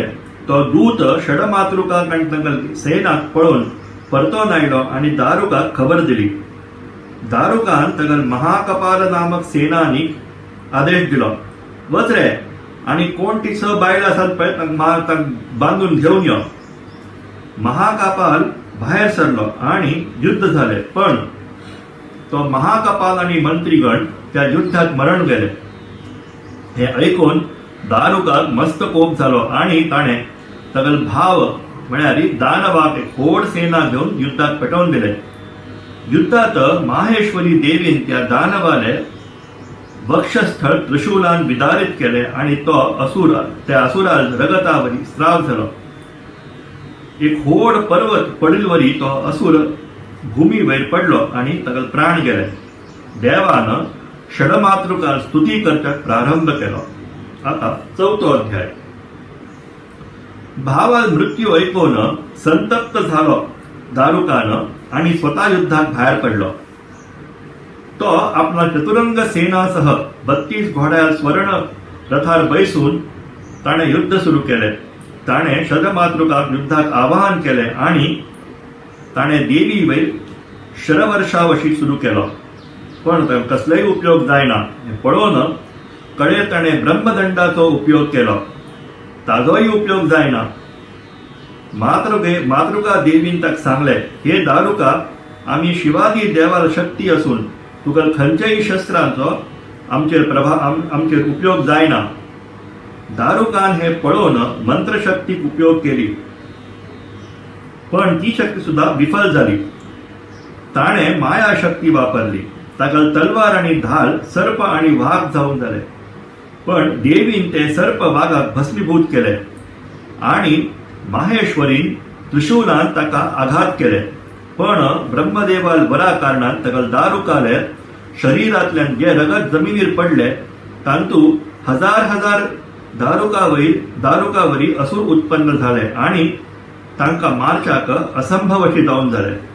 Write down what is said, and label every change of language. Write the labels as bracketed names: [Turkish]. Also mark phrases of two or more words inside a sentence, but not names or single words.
[Konkani] तो दूत षडमातृकाक आनी तांगल सेनाक पळोवन परतोन आयलो आणि दारुकाक खबर दिली. दारुकान तांगल महाकपाल नामक सेनानीक आदेश दिलो वच रे आणि कोण ती स बायल आसात पळय तांकां बांदून घेवन यो. महाकपाल भायर सरलो आणि युद्ध झाले. पण तो महाकपाल आणि मंत्रीगण त्या युद्धात मरण गेले. हे ऐकून दारुकाक मस्त कोप झालो आणि ताणे तागल भाव म्हळ्यार दानवाक एक व्हड सेना घेवन युद्धात पेटोवन दिले. युद्धात माहेश्वरी देवीन त्या दानवाले वक्षस्थळ त्रिशूलान विदारित केले आणि तो असुर त्या असुराल रगतावरी स्राव झालो. एक व्हड पर्वत पडिलवरी तो असुर भूमी वयर पडलो आणि तागल प्राण गेले. देवानं षडमातृकाल स्तुती करपाक प्रारंभ केलो. आता 4थो अध्याय. भावाल मृत्यू ऐकून संतप्त झालो दारुकानं आणि स्वतः युद्धात भायर पडलो. तो आपला चतुरंग सेनासह 32 घोड्याल स्वर्ण रथार बैसून ताणे युद्ध सुरू केले. ताणे षडमातृकाक युद्धाक आवाहन केले आणि ताणे देवी वयर शरवर्षावशी सुरू केलो. पण कसलोय उपयोग जायना हे पळोवन कळे ताणे ब्रह्मदंडाचो उपयोग केलो. ताजोय उपयोग जायना. मातृका देवीन ताका सांगले हे दारुका आम्ही शिवादी देवाल शक्ती असून तुका खंयच्याय शस्त्रांचो आमचेर उपयोग जायना. दारुकान हे पळोवन मंत्रशक्तीक उपयोग केली पण ती शक्ती सुद्धा विफल झाली. ताणे माया शक्ती वापरली. ताका तलवार आणि ढाल सर्प आणि वाघ जाऊन जाले. पण देवीन ते सर्प वाघाक भस्मीभूत केले आणि माहेश्वरीन त्रिशूलान ताका आघात केले. पण ब्रह्मदेवाल बरा कारणान ताका दारुकाले शरीरातल्यान जे रगत जमिनीर पडले तांतू हजार दारुकावरी असुर उत्पन्न झाले आणि तांकां मारच्याक असंभव अशी जावन जाले.